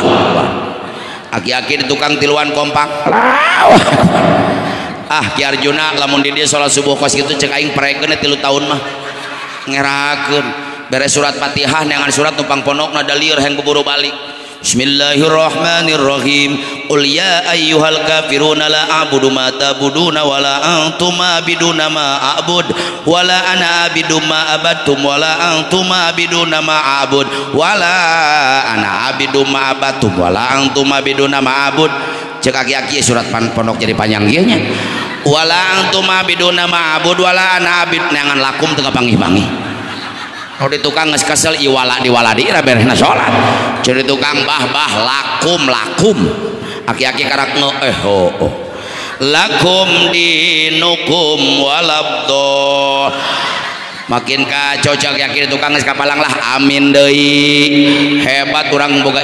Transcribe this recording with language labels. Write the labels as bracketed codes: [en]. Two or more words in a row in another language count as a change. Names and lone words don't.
[su] Aki-aki di tukang tiluan kompak. Ki Arjuna lamun di dieu salat subuh kos kitu cek aing parekeun 3 tahun mah. Ngerakeun. Beres surat Fatihah neangan surat numpang ponokna dalieur hayang keburu balik. [ar] بسم الله الرحمن الرحيم. قل يا أيها الكافرون لا أعبد ما تعبدون ولا أنتم عابدون ما أعبد ولا أنا أعبد ما عبدتم ولا أنتم عابدون ما أعبد ولا أنا أعبد ما عبدتم ولا أنتم عابدون ما أعبد. [su] cek aki-aki surat pondok jadi panjang ieu nya [ar] ولا أنتم عابدون معبود ولا أنا عابد [su] neangan lakum teu kapanggih-panggih kalau di tukang geus kesel iwala diwaladi ra beresna salat jadi tukang bah lakum aki-aki karak [ar] لكم دينكم [su] walabdo makin cocok yakin tukang geus kapalang lah amin deui hebat urang boga